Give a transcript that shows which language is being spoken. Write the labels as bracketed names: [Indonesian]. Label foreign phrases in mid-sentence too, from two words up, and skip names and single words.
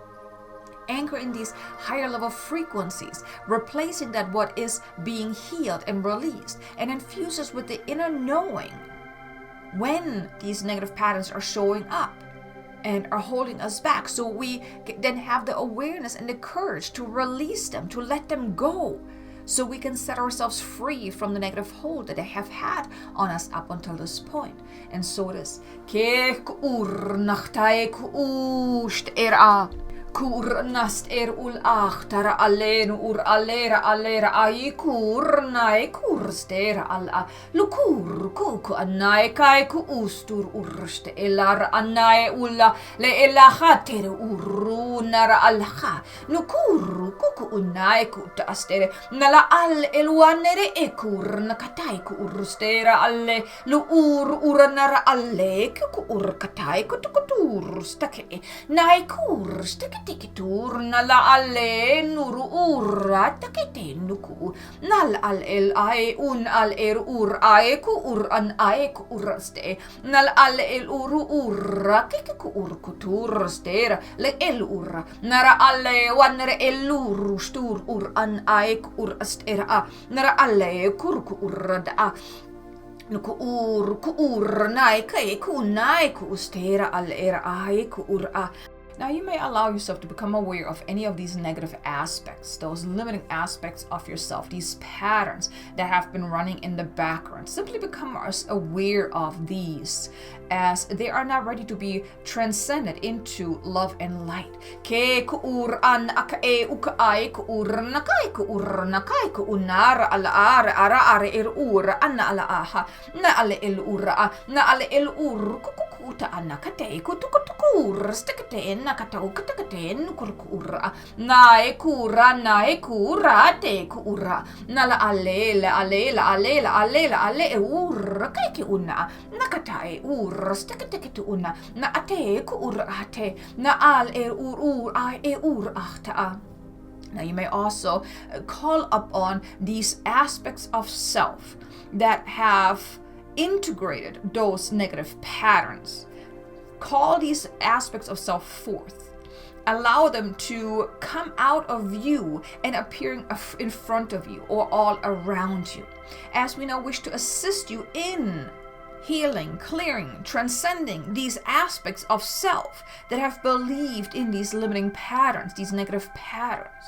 [English] Anchor in these higher level frequencies, replacing that what is being healed and released, and infuse us with the inner knowing when these negative patterns are showing up and are holding us back, so we then have the awareness and the courage to release them, to let them go, so we can set ourselves free from the negative hold that they have had on us up until this point. And so it is. Kurnast ul achtara alenu alera ai kurna kurster alla lukur kuku anai kai ku ustur urste elar anai ulla le elahater urunara alha nukur kuku unai ku tastere nala al elwanere kurna katai ku urstera alle lu uranara alle ku urkatai ku tukur stake nai kurste tikitur nala ale nuru ura takete nuku nal al el ae un al ur ae ku ur an ae ku uraste nal al el uru ura kiku ur kutur stera le el ura nara ale wanere el uru stur ur an ae ku ur astera nara ale kurku urada ku ur nai kai ku nai ku stera al era ai ku ura. Now you may allow yourself to become aware of any of these negative aspects, those limiting aspects of yourself, these patterns that have been running in the background. Simply become aware of these as they are now ready to be transcended into love and light. Ke kuur an akae ukai kuur nakai ku unara ala ara ur anna ala aha na ale el ura na ale el ur kukuta anakate kutukutur stekate nakatau katakate nukurkura nae kura te kura nala ale ur kaiki una nakatae ur stekate una na ate kura ate na al ur ai ur ahta. Now you may also call upon these aspects of self that have integrated those negative patterns. Call these aspects of self forth. Allow them to come out of you and appearing in front of you or all around you, as we now wish to assist you in healing, clearing, transcending these aspects of self that have believed in these limiting patterns, these negative patterns.